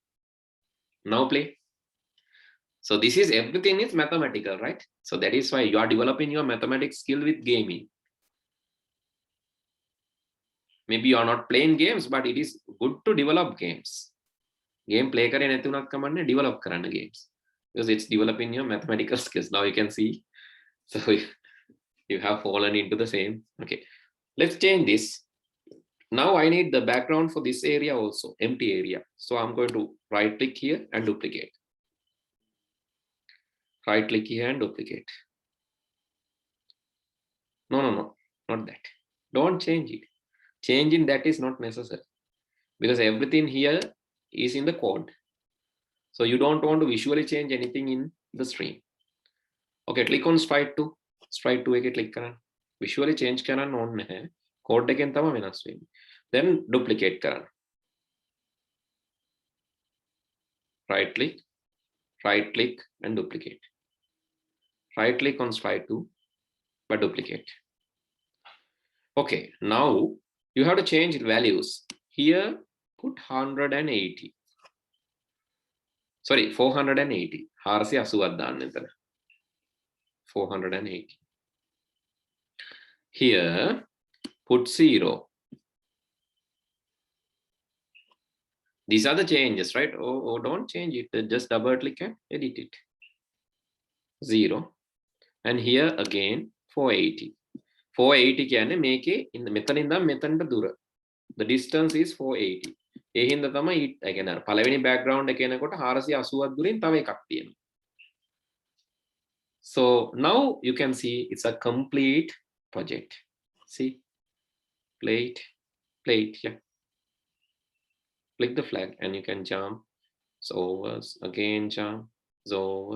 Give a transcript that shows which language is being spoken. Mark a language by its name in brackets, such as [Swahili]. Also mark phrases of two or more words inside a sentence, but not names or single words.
[English] Now play. So this is everything is mathematical, right? So that is why you are developing your mathematics skill with gaming. Maybe you are not playing games, but it is good to develop games. Game play [Sinhala] kare නැති උනත් කමන්නේ develop කරන්න games. [English] Because it's developing your mathematical skills. Now you can see. So you have fallen into the same. Okay. Let's change this. Now I need the background for this area also, empty area. So I'm going to right click here and duplicate. Right click here and duplicate. No, not that. Don't change it. Changing that is not necessary because everything here is in the code. So you don't want to visually change anything in the stream. Okay, click on stride 2. [Sinhala] Stride 2 එක click කරන්න. [English] Visually change [Sinhala] කරන්න ඕනේ නැහැ. Code එකෙන් තමයි වෙනස් වෙන්නේ. Then duplicate කරන්න. [English] Right click and duplicate. Right click on stride 2 but duplicate. Okay, now you have to change values. Here put 180. Sorry, 480. [Sinhala] 480ක් දාන්න එතන. 480. [English] Here put 0. These are the changes, right? Oh, don't change it. Just double click and edit it. 0. And here again 480. [Sinhala] 480 කියන්නේ මේකේ මෙතනින් ඉඳන් මෙතනට දුර. [English] The distance is 480. [Sinhala] ඒ හින්දා තමයි ඒ කියන්නේ පළවෙනි background එක එනකොට 480ක් දුරින් තව එකක් තියෙනවා. [English] So now you can see it's a complete project. See, plate, yeah. Click the flag and you can jump. So over, again jump, so over.